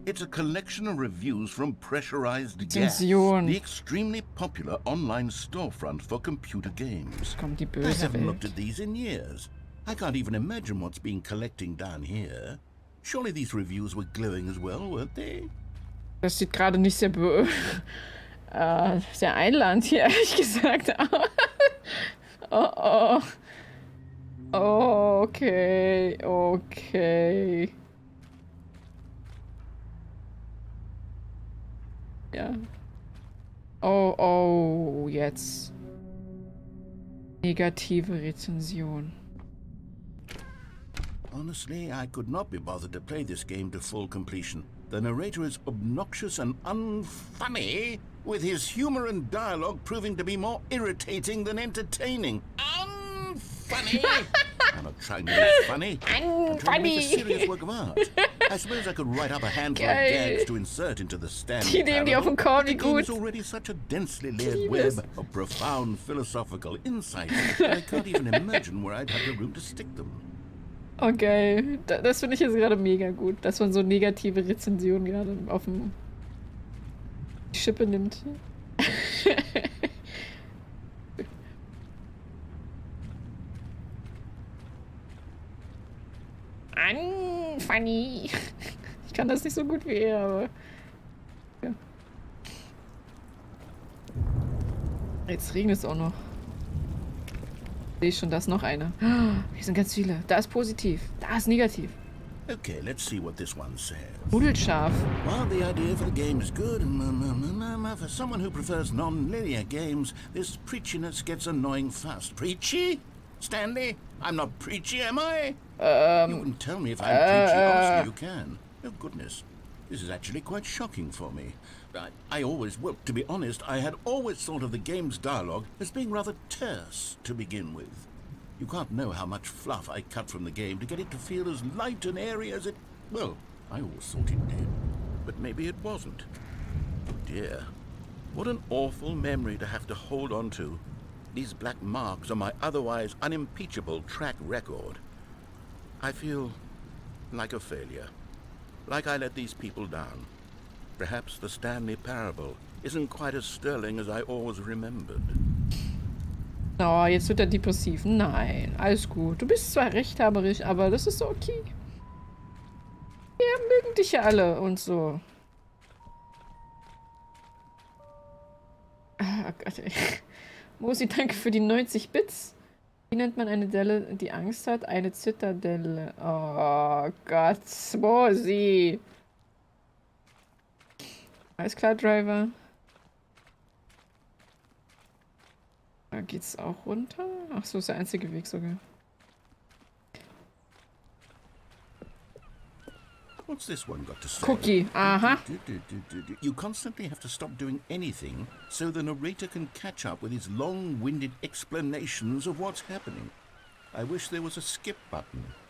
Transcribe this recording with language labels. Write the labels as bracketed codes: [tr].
[en] It's a collection of reviews from Pressurized Gas, [de] Rezension. [en] the extremely popular online storefront for computer games. [de] Kommt die [en] I [de] böse [en] haven't looked [de] Welt. [en] at these in years. I can't even imagine what's been collecting down here. Surely these reviews were glowing as well, weren't they? [de] Das sieht gerade nicht sehr sehr einladend hier, ehrlich gesagt. [en] Oh, oh. Oh, okay. Okay. [de] Ja. Oh, oh, jetzt. Negative Rezension. [en] Honestly, I could not be bothered to play this game to full completion. The narrator is obnoxious and unfunny, with his humor and dialogue proving to be more irritating than entertaining. Unfunny! I'm not trying to be funny. I'm trying to make a serious work of art. I suppose I could write up a handful of gags to insert into the Stanley [de] Die nehmen die auf den Korn, wie [en] The game [de] gut. [en] is already such a densely layered web of profound philosophical insights that I can't even imagine where I'd have the room to stick them. [de] Okay, das finde ich jetzt gerade mega gut, dass man so negative Rezensionen gerade auf dem Schippe nimmt. Funny. Ich kann das nicht so gut wie er, aber... Ja. Jetzt regnet es auch noch. Sehe ich schon, da ist noch einer. Hier sind ganz viele. Da ist positiv. Da ist negativ. [en] Okay, let's see what this one says. [de] Nudelscharf. [en] Well, the idea for the game is good, and for someone who prefers non-linear games, this preachiness gets annoying fast. Preachy? Stanley? I'm not preachy, am I? You can tell me if I'm preachy. Honestly, you can. Oh, goodness. This is actually quite shocking for me. Well, to be honest, I had always thought of the game's dialogue as being rather terse to begin with. You can't know how much fluff I cut from the game to get it to feel as light and airy as it... Well, I always thought it did. But maybe it wasn't. Oh dear. What an awful memory to have to hold on to. These black marks on my otherwise unimpeachable track record. I feel like a failure. Like I let these people down. Perhaps the Stanley Parable isn't quite as sterling as I always remembered. [de] Oh, jetzt wird er depressiv. Nein, alles gut. Du bist zwar rechthaberisch, aber das ist so okay. Wir mögen dich ja alle und so. Ah, Gott, ey. Mosi, danke für die 90 Bits. Wie nennt man eine Delle, die Angst hat? Eine Zitadelle. Oh Gott, Mosi. Alles klar, Driver. Da geht's auch runter. Ach so, ist der einzige Weg sogar. [en] What's this one got to say? Cookie. Aha. You constantly have to stop doing anything so the narrator can catch up with his long-winded explanations of what's happening. I wish there was a skip button.